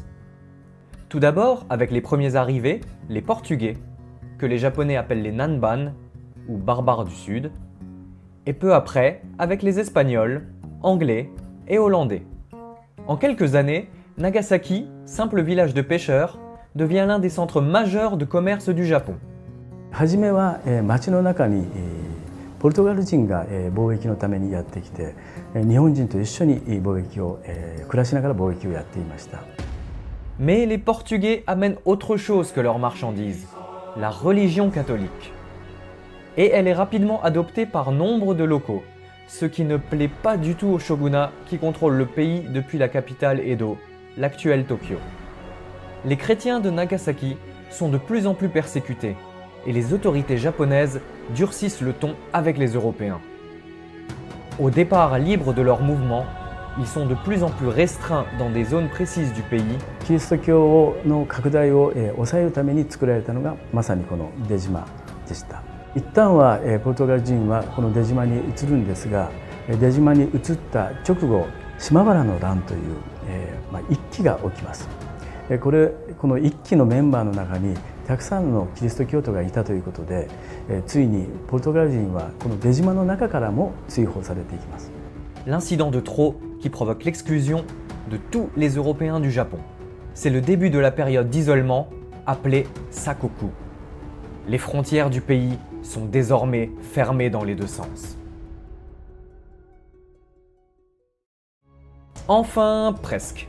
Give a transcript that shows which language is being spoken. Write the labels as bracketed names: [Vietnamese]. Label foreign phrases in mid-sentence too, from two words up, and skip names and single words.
[French] Tout d'abord avec les premiers arrivés, les Portugais, que les Japonais appellent les Nanban, ou barbares du Sud, et peu après avec les Espagnols, Anglais et Hollandais. En quelques années, Nagasaki, simple village de pêcheurs, devient l'un des centres majeurs de commerce du Japon. [Japanese] 初めは町の中にポルトガル人が貿易のためにやってきて日本人と一緒に貿易を暮らしながら貿易をやっていました。 [French] Mais les Portugais amènent autre chose que leurs marchandises, la religion catholique. Et elle est rapidement adoptée par nombre de locaux, ce qui ne plaît pas du tout au shogunat qui contrôle le pays depuis la capitale Edo, l'actuel Tokyo. Les chrétiens de Nagasaki sont de plus en plus persécutés et les autorités japonaises durcissent le ton avec les Européens. Au départ libre de leur mouvement, ils sont de plus en plus restreints dans des zones précises du pays. [Japanese] キリスト教の拡大を抑えるために作られたのがまさにこの出島でした。一旦はポルトガル人はこの出島に移るんですが、出島に移った直後、島原の乱という一揆が起きます。この一揆のメンバーの中にたくさんのキリスト教徒がいたということで、ついにポルトガル人はこの出島の中からも追放されていきます。 [French] L'incident de trop qui provoque l'exclusion de tous les Européens du Japon. C'est le début de la période d'isolement appelée Sakoku. Les frontières du pays sont désormais fermées dans les deux sens. Enfin, presque.